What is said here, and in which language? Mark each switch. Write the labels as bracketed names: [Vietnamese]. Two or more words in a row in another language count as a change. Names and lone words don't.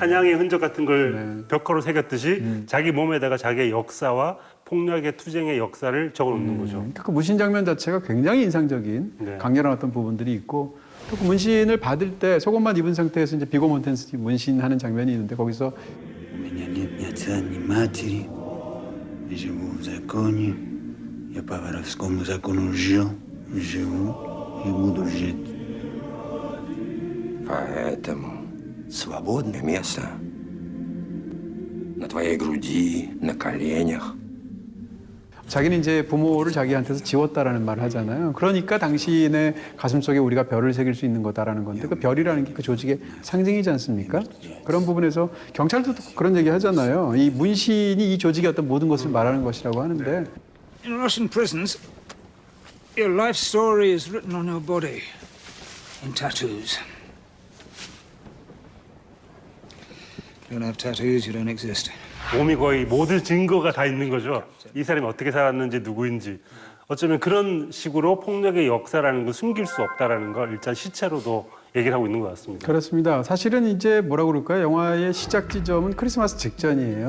[Korean] 사냥의 흔적 같은 걸 네. 벽화로 새겼듯이 자기 몸에다가 자기의 역사와 폭력의 투쟁의 역사를 적어놓는 거죠. 그러니까 그 문신 장면 자체가 굉장히 인상적인 네. 강렬한 어떤 부분들이 있고 또 그 문신을 받을 때 속옷만 입은 상태에서 이제 비고 몬텐슨이 문신하는 장면이 있는데 거기서 [Russian] У меня нет ни отца, ни матери. Я живу в законе. Я по воровскому закону жил, живу и буду жить. Поэтому Свободное место. На твоей груди, на коленях. [Korean] 자기는 이제 부모를 자기한테서 지웠다라는 말을 하잖아요. 그러니까 당신의 가슴속에 우리가 별을 새길 수 있는 거다라는 건데 그 별이라는 게 그 조직의 상징이지 않습니까? 그런 부분에서 경찰도 그런 얘기 하잖아요. 이 문신이 이 조직의 어떤 모든 것을 말하는 것이라고 하는데 [English] In Russian prisons, your life story is written on your body in tattoos. If you don't have tattoos, you don't exist. [Korean] 몸이 거의 모든 증거가 다 있는 거죠. 이 사람이 어떻게 살았는지 누구인지. 어쩌면 그런 식으로 폭력의 역사라는 걸 숨길 수 없다라는 걸 일단 시체로도 얘기를 하고 있는 것 같습니다. 그렇습니다. 사실은 이제 뭐라고 그럴까요? 영화의 시작 지점은 크리스마스 직전이에요.